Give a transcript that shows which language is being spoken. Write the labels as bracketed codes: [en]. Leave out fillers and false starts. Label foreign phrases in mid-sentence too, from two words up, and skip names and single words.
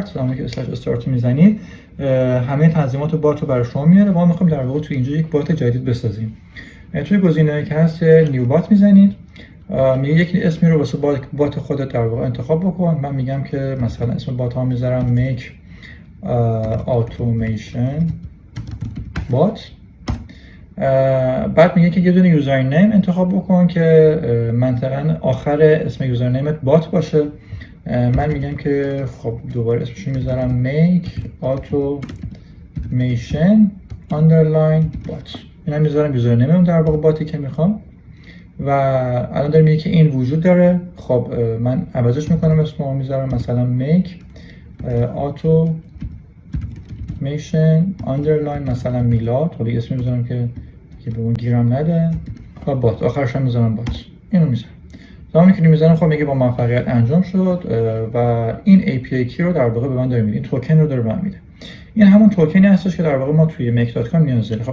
[fa] زمانی که /start رو میزنید همه تنظیمات بات رو برای شما میاره و ما میخوایم در واقع توی اینجا یک بات جدید بسازیم. توی گزینه‌ای که هست [en] new bot [fa] میزنید، میگه یک اسمی رو واسه بات خودت در واقع انتخاب بکن. من میگم که مثلا اسم بات ها میذارم make automation bot. بعد میگه که یه دونه [en] user name [fa] انتخاب بکن که منطقاً آخر اسم [en] user name [fa] بات باشه. من میگم که خب دوباره اسمشو میذارم make automation underline bot. اینا میذارم [en] user name [fa] در واقع باتی که میخوام و الان داره میگه که این وجود داره. خب من عوضش میکنم، اسمو میذارم مثلا make automation میشن آندرلاین مثلا میلاد، حالا اسمی میذارم که به اون گیرم نده و بات، آخرش هم میذارم بات. اینو میذارم. زمانی که میذارم خب میگه با موفقیت انجام شد و این [en] API key [fa] رو در واقع به من داره میده، این توکن رو داره به من میده. این همون توکنی هستش که در واقع ما توی make.com نیاز داریم.